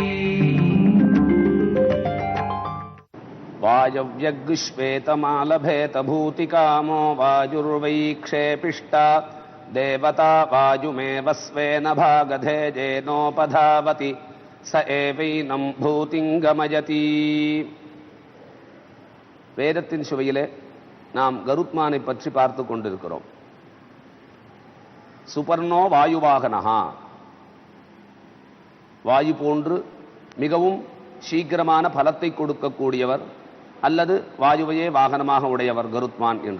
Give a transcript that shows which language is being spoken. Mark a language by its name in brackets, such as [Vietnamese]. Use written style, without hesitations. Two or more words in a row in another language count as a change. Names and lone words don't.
[Sanskrit] वायव्यग्श्वेतमालभेतभूतिकामो वायुर्वैक्षेपिष्टा देवता वायुमेव स्वेन भागधेजेनोपधावति स एवैनं भूतिं गमयति. [Tamil] வேதத்தின் சுவையிலே நாம் கருத்மானை பற்றி பார்த்து கொண்டிருக்கிறோம். [Sanskrit] सुपर्णो वायुवाहनः, [Tamil] வாயு போன்று மிகவும் சீக்கிரமான பலத்தை கொடுக்கக்கூடியவர் அல்லது வாயுவையே வாகனமாக உடையவர் கருத்மான் என்று.